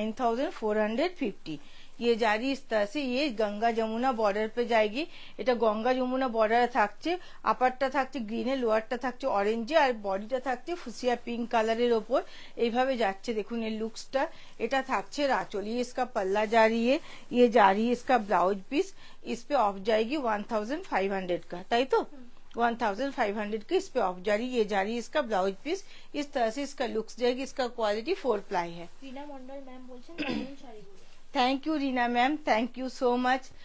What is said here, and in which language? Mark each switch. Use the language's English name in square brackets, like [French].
[Hindi] 9,450 ये जारी इस तरह से। ये गंगा যমুনা বর্ডার पे जाएगी। [Bangla] এটা গঙ্গা যমুনা বর্ডারে থাকছে। আপারটা থাকছে গ্রিনে, লোয়ারটা থাকছে অরেঞ্জে, আর বডিটা থাকছে ফুসিয়া পিঙ্ক কালারের ওপর। এইভাবে যাচ্ছে দেখুন এর লুকসটা। এটা থাকছে রাচল। [Hindi] ये इसका पल्ला जारी है, ये जारी है इसका ब्लाउज पीस। इस पे ऑफ जाएगी 1,500 का, ताई तो 1,500 की इस पे ऑफ जारी। ये जारी इसका ब्लाउज पीस। इस तरह से इसका लुक्स जाएगी। इसका क्वालिटी 4 प्लाई है। [Bangla] रीना मंडल मैम বলছেন দারুণ শাড়িগুলো। [English] Thank you Reena ma'am, thank you so much.